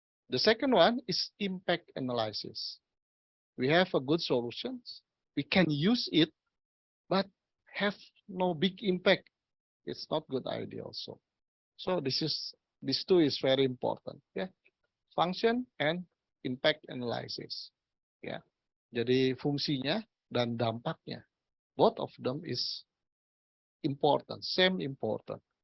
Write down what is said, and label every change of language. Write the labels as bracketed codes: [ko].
[en] The second one is impact analysis. We have a good solutions. We can use it, but have no big impact. It's not good idea also. So these two is very important. Yeah. Function and impact analysis. Ya. [id] Jadi fungsinya dan dampaknya. [en] Both of them is important, same important.